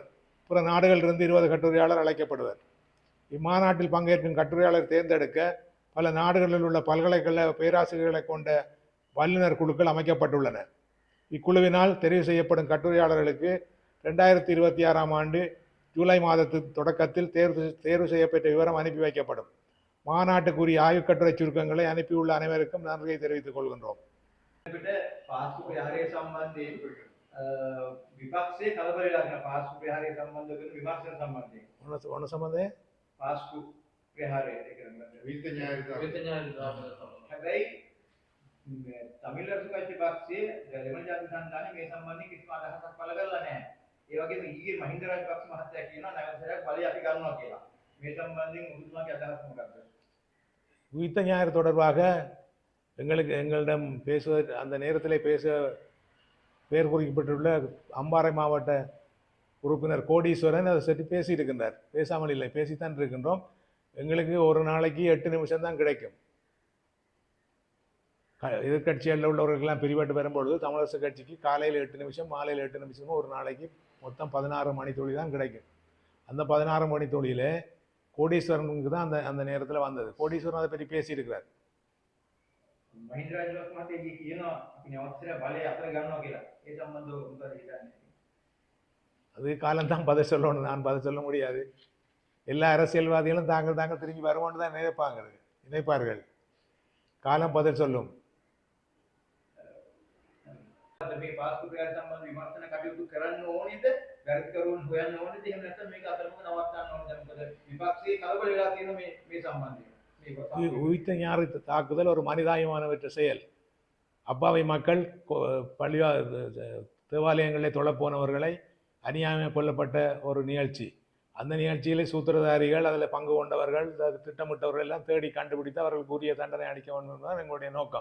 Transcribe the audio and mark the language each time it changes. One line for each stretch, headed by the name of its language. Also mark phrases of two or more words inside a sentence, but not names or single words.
Tamil: பிற நாடுகளிலிருந்து 20 கட்டுரையாளர் அழைக்கப்படுவர். இம்மாநாட்டில் பங்கேற்கும் கட்டுரையாளர் தேர்ந்தெடுக்க பல நாடுகளில் உள்ள பல்கலைக்கழக பேராசிரியர்களை கொண்ட வல்லுநர் குழுக்கள் அமைக்கப்பட்டுள்ளன. இக்குழுவினால் தெரிவு செய்யப்படும் கட்டுரையாளர்களுக்கு 2026ஆம் ஆண்டு ஜூலை மாதத்து தொடக்கத்தில் தேர்வு செய்யப்பட்ட விவரம் அனுப்பி வைக்கப்படும். மாநாட்டுக்குரிய ஆய்வுக்கட்டுரை சுருக்கங்களை அனுப்பியுள்ள அனைவருக்கும் நன்றியை தெரிவித்துக் கொள்கின்றோம்.
Sinhala: විපක්ෂයේ කලබල වෙලා තියෙන පාස්කු ප්‍රහාරය සම්බන්ධ කරන විමර්ශන සම්බන්ධයෙන් මොන සම්බන්ධය? පාස්කු ප්‍රහාරය ඒ කියන්නේ විවිධ න්‍යාය හැබැයි තමිල් රසකච්චි පක්ෂයේ දෙමළ ජාතික සන්ධානයේ මේ සම්බන්ධයෙන් කිසිම අදහසක් පළ කරලා නැහැ. ඒ වගේම ඊයේ මහින්ද රාජපක්ෂ මහත්තයා කියනවා නැවතසරයක් බලය අපි ගන්නවා කියලා. මේ සම්බන්ධයෙන් උතුමාගේ අදහස් මොකක්ද?
Tamil: உயிர்த்த ஞாயிறு தொடர்பாக எங்களிடம் பேசுவது அந்த நேரத்தில் பெயர் குறிக்கப்பட்டுள்ள அம்பாறை மாவட்ட உறுப்பினர் கோடீஸ்வரன் அதை சற்று பேசியிருக்கின்றார். பேசாமல் இல்லை, பேசித்தான் இருக்கின்றோம். எங்களுக்கு ஒரு நாளைக்கு 8 நிமிஷம் தான் கிடைக்கும். எதிர்கட்சிகளில் உள்ளவர்களெல்லாம் பிரிவட்டு வரும்பொழுது தமிழரசு கட்சிக்கு காலையில் 8 நிமிஷம், மாலையில் 8 நிமிஷமும் ஒரு நாளைக்கு மொத்தம் 16 மணித்துளி தான் கிடைக்கும். அந்த 16 மணித்துளியில் கோடீஸ்வரனுக்கு தான் அந்த நேரத்தில் வந்தது. கோடீஸ்வரன் அதை பற்றி பேசியிருக்கிறார்.
Sinhala: මහින්ද රාජපක්ෂ මහත්තයා කියනවා අපි නැවතසර බලය අතර ගන්නවා කියලා. ඒ සම්බන්ධව මොකද හිතන්නේ?
Tamil: அது காலம்தான் பதில் சொல்லணும், நான் பதில் சொல்ல முடியாது. எல்லா அரசியல்வாதிகளும் தாங்கள் திரும்பி வருவோன்னு தான் நினைப்பார்கள். காலம் பதில் சொல்லும்.
Sinhala: මේ පාස්කු ප්‍රහාරය සම්බන්ධ විමර්ශන කටයුතු කරන්න ඕනේද? වැරදිකරුවන් හොයන්න ඕනේද? එහෙම නැත්නම් මේක අතරමඟ නවත්තන්න ඕනද? මොකද විපක්ෂයේ කලබල වෙලා තියෙන මේ සම්බන්ධයෙන්.
Tamil: உயிர்த்த ஞாறு தாக்குதல் ஒரு மனிதாயமானவற்ற செயல். அப்பாவி மக்கள் பள்ளிவா தேவாலயங்களில் தொழப்போனவர்களை அநியாயமாக கொல்லப்பட்ட ஒரு நிகழ்ச்சி. அந்த நிகழ்ச்சியிலே சூத்திரதாரிகள், அதில் பங்கு கொண்டவர்கள், திட்டமிட்டவர்கள் எல்லாம் தேடி கண்டுபிடித்து அவர்களுக்கு உரிய தண்டனை அளிக்க வேண்டும் தான் எங்களுடைய நோக்கம்.